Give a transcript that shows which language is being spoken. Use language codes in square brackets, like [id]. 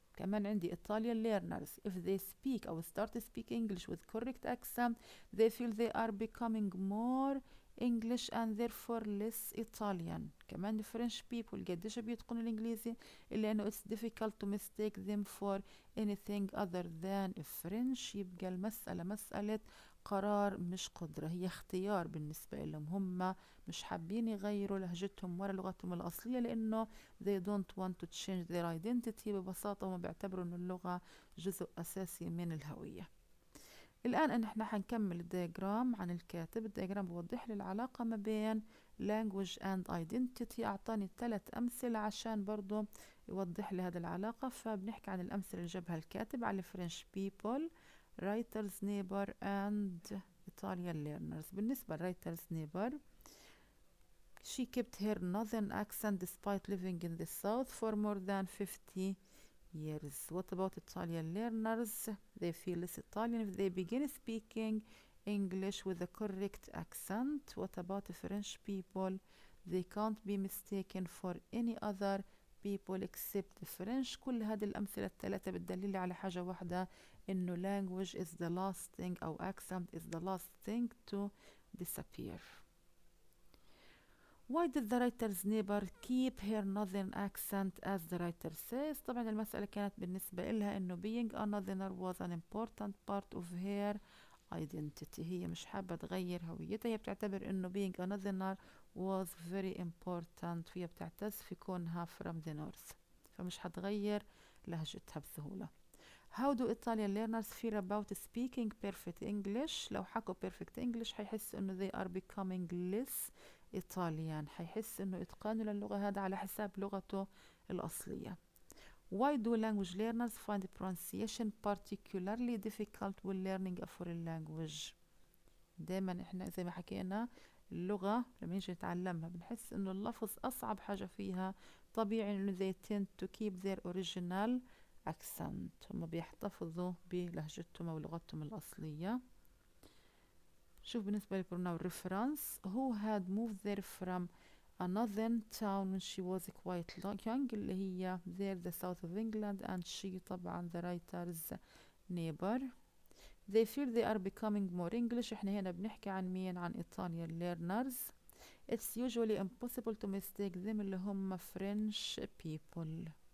[ar] كمان عندي [en] Italian learners if they speak [ar] أو [en] start to speak English with correct accent they feel they are becoming more English and therefore less Italian. [ar] كمان [en] French people [ar] قديش بيتقنوا الإنجليزي إلا إنه [en] it's difficult to mistake them for anything other than French. [ar] يبقى المسألة مسألة قرار مش قدرة، هي اختيار بالنسبة لهم، هم مش حابين يغيروا لهجتهم ولا لغتهم الأصلية لأنه [en] they don't want to change their identity. [ar] ببساطة هم بيعتبروا أن اللغة جزء أساسي من الهوية. الآن نحن حنكمل الدياجرام عن الكاتب. الدياجرام بوضح لي العلاقة ما بين [en] language and identity. [ar] أعطاني 3 أمثلة عشان برضو يوضح لي هذه العلاقة. فبنحكي عن الأمثلة اللي جابها الكاتب على [en] French people, writers neighbor and Italian learners. [ar] بالنسبة [en] writers neighbor she kept her northern accent despite living in the south for more than 50 years. What about Italian learners? They feel less Italian if they begin speaking English with the correct accent. What about French people? They can't be mistaken for any other people except French. [ar] كل هذه الأمثلة الثلاثة بتدلل على حاجة واحدة، إنه [en] language is the last thing [ar] أو [en] accent is the last thing to disappear. Why did the writer's neighbor keep her northern accent as the writer says؟ [ar] طبعا المسألة كانت بالنسبة لها إنه [en] being a northerner was an important part of her identity. [ar] هي مش حابة تغير هويتها، هي بتعتبر إنه [en] being a northerner was very important [ar] وهي بتعتز في كونها [en] from the north، [ar] فمش حتغير لهجتها بسهولة. [en] How do Italian learners feel about speaking perfect English؟ [ar] لو حكوا [en] perfect English [ar] حيحس إنه [en] they are becoming less Italian، [ar] حيحس إنه إتقانه للغة هذا على حساب لغته الأصلية. [en] Why do language learners find pronunciation particularly difficult when learning a foreign language؟ [ar] دايما إحنا زي ما حكينا اللغة لما نيجي نتعلمها بنحس إنه اللفظ أصعب حاجة فيها. طبيعي إنه [en] they tend to keep their original accent، [ar] هم بيحتفظوا بلهجتهم أو لغتهم الأصلية. شوف بالنسبة للبروناون [en] reference who had moved there from another town when she was quite young [ar] اللي هي [en] there the south of England and she [ar] طبعا [en] the writer's neighbor. They feel they are becoming more English. [ar] احنا هنا بنحكي عن مين؟ عن Italian learners. [en] It's usually impossible to mistake them [ar] اللي هم [en] French people.